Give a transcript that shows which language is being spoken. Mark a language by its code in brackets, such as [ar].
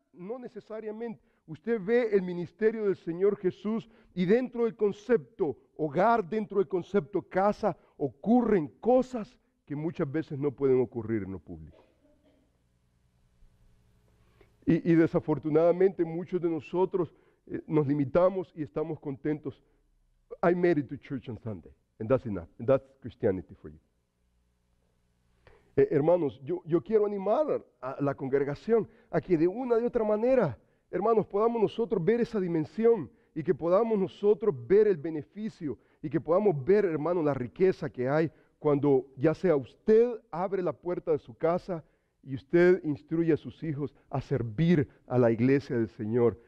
[es] No necesariamente. Usted ve el ministerio del Señor Jesús y dentro del concepto hogar, dentro del concepto casa, ocurren cosas que muchas veces no pueden ocurrir en lo público. Y desafortunadamente muchos de nosotros nos limitamos y estamos contentos. [en] I made it to church on Sunday, and that's enough, and that's Christianity for you. [es] Hermanos, yo quiero animar a la congregación a que de una de otra manera, hermanos, podamos nosotros ver esa dimensión y que podamos nosotros ver el beneficio y que podamos ver, hermanos, la riqueza que hay cuando ya sea usted abre la puerta de su casa y usted instruye a sus hijos a servir a la iglesia del Señor.